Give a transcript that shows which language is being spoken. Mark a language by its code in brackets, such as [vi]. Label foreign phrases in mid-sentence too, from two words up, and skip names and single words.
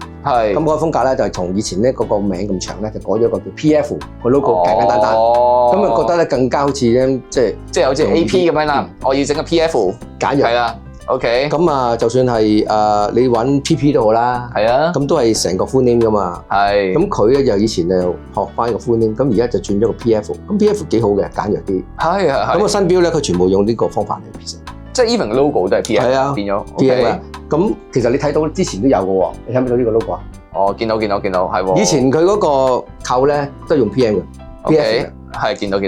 [yue] 係。咁嗰個風格咧就係從以前咧嗰個名咁長咧，就改咗個叫 PF 個 logo 簡簡單單。咁啊覺得咧更加好似咧即係好似 AP 咁樣啦。我要整個 PF。簡約係啦 ，OK。咁啊，就算係你揾 PP 都好啦，係啊，咁都係成個 [en] full name [yue] 噶嘛。係。咁佢咧就以前就學翻個 [en] full name， [yue] 咁而家就轉咗個 PF。咁 PF 幾好嘅，簡約啲。係係係。咁個新錶咧，佢全部用呢個方法嚟編成。即係 [en] even logo [yue] 都係 PF。係啊，變咗 PF 啦。咁其實你睇到之前都有嘅喎，你睇唔到呢個 logo 啊？哦，見到，係喎。以前佢嗰個扣咧都係用 PM 嘅。OK。係見到。